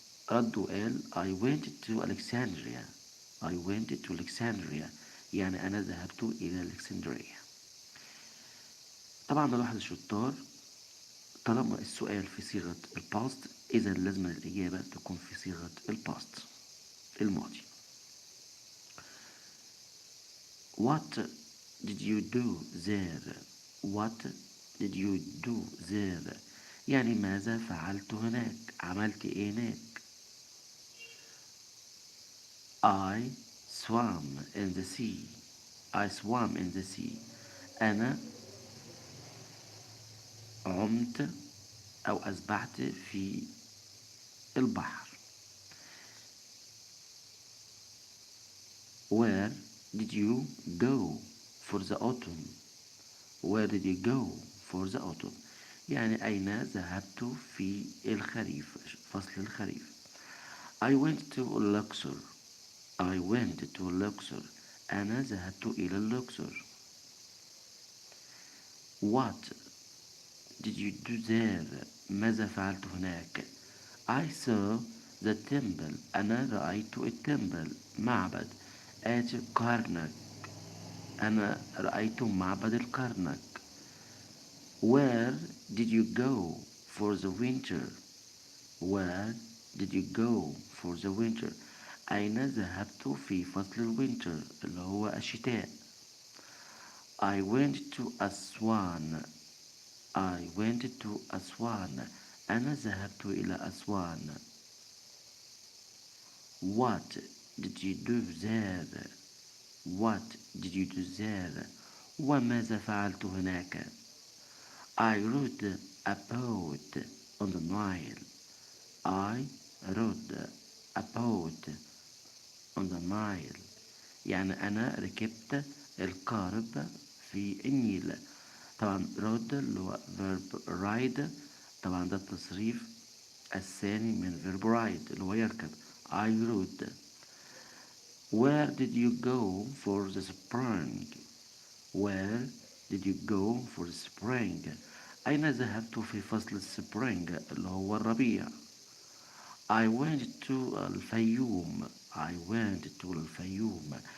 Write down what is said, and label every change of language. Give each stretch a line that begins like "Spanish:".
Arabic: رد وقال
English: I went to Alexandria. I went to Alexandria
Arabic: يعني أنا ذهبت إلى الإسكندرية. طبعا نلاحظ الشطار طالما السؤال في صيغة الباست إذا لازم الإجابة تكون في صيغة الباست الماضي.
English: What did you do there? What did you do there?
Arabic: يعني ماذا فعلت هناك؟ عملت إيه هناك؟
English: I swam in the sea. I swam in the sea.
Arabic: أنا عمت أو أسبحت في البحر.
English: Where did you go for the autumn? Where did you go for the autumn?
Arabic: يعني أين ذهبت في الخريف فصل الخريف.
English: I went to Luxor. I went to Luxor.
Arabic: أنا ذهبت إلى اللوكسور.
English: What did you do there?
Arabic: ماذا فعلت هناك؟
English: I saw the temple.
Arabic: أنا رأيت التمبل معبد
English: at Karnak.
Arabic: أنا رأيت معبد الكرنك.
English: Where did you go for the winter? Where did you go for the winter?
Arabic: أين ذهبت في فصل الوينتر اللي هو الشتاء.
English: I went to Aswan. I went to Aswan.
Arabic: أنا ذهبت إلى أسوان.
English: What did you do there? What did you do there?
Arabic: وماذا فعلت هناك؟
English: I rode a boat on the Nile. I rode a boat on the Nile.
Arabic: يعني أنا ركبت القارب في النيل. طبعا rode اللي هو verb ride. طبعا ده التصريف الثاني من verb ride اللي هو يركب.
English: I rode. Where did you go for the spring? Where did you go for the spring?
Arabic: أين ذهبت في فصل السبرينج اللي هو الربيع.
English: I went to Fayoum. I went to Fayoum.